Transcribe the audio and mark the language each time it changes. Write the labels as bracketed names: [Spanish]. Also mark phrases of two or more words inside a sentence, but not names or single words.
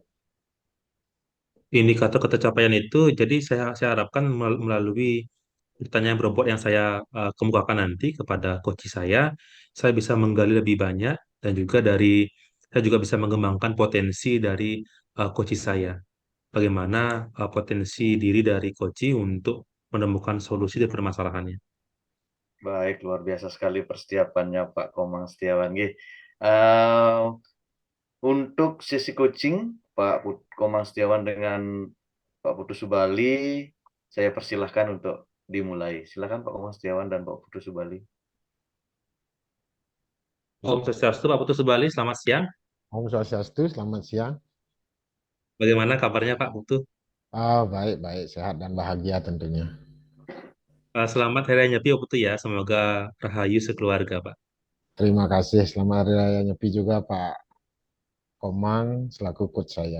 [Indonesian] Indikator ketercapaian itu, jadi saya harapkan melalui pertanyaan berbobot yang saya kemukakan nanti kepada coach saya bisa menggali lebih banyak dan juga saya juga bisa mengembangkan potensi dari coach saya. Bagaimana potensi diri dari coach untuk menemukan solusi dari permasalahannya. Baik, luar biasa sekali persiapannya Pak Komang Setiawan. Nggih. Eh, untuk sesi coaching Komang Setiawan dengan Pak Putu Subali, saya persilahkan untuk dimulai. Silakan Pak Komang Setiawan dan Pak Putu Subali. Om Swastiastu, Pak Putu Subali, selamat siang. Om Swastiastu, selamat siang. Bagaimana kabarnya Pak Putu? Baik, sehat dan bahagia tentunya. Selamat Hari Raya Nyepi Pak Putu ya, semoga rahayu sekeluarga Pak. Terima kasih, selamat Hari Raya Nyepi juga Pak Komang selaku coach saya.